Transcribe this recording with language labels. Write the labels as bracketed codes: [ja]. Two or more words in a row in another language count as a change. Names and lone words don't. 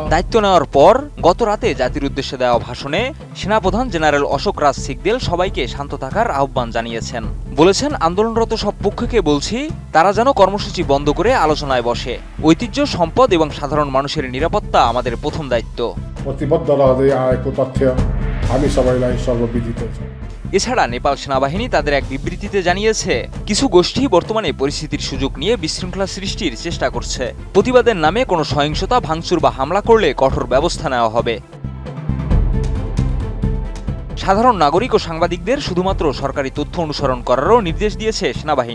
[bn] দায়িত্ব নেওয়ার পর গত রাতে জাতির উদ্দেশ্যে দেওয়া ভাষণে সেনাপ্রধান জেনারেল অশোক রাজ সিকদেল সবাইকে শান্ত থাকার আহ্বান জানিয়েছেন। বলেছেন, আন্দোলনরত সব পক্ষকে বলছি তারা যেন কর্মসূচি বন্ধ করে আলোচনায় বসে। ঐতিহ্য, সম্পদ এবং সাধারণ মানুষের নিরাপত্তা আমাদের প্রথম দায়িত্ব। [ne] প্রতিবদ্ধ रहँदै आएको तथ्य हामी सबैलाई सर्वविदित छ। [bn] এছাড়া নেপাল সেনাবাহিনী তাদের এক বিবৃতিতে জানিয়েছে, কিছু গোষ্ঠী বর্তমানে পরিস্থিতির সুযোগ নিয়ে বিশৃঙ্খলা সৃষ্টির চেষ্টা করছে। প্রতিবাদের নামে কোনো সহিংসতা, ভাঙচুর বা হামলা করলে কঠোর ব্যবস্থা নেওয়া হবে। সাধারণ নাগরিক ও সাংবাদিকদের শুধুমাত্র সরকারি তথ্য অনুসরণ করারও নির্দেশ দিয়েছে সেনাবাহিনী।